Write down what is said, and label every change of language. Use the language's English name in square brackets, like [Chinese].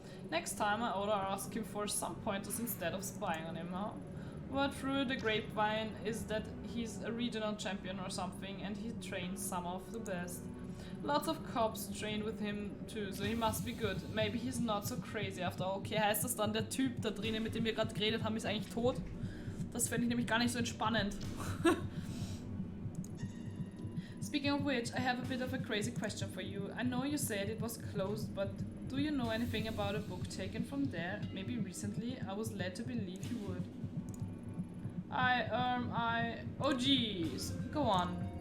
[English] Next time I ought to ask him for some pointers instead of spying on him, huh? Word through the grapevine is that he's a regional champion or something and he trains some of the best. Lots of cops train with him too, so he must be good. Maybe he's not so crazy after all. [German] Okay, heißt das dann, der Typ da drinnen, mit dem wir gerade geredet haben, ist eigentlich tot? Das fände ich nämlich gar nicht so entspannend. [English] Speaking of which, I have a bit of a crazy question for you. I know you said it was closed, but do you know anything about a book taken from there? Maybe recently? I was led to believe you would. Oh geez, go on.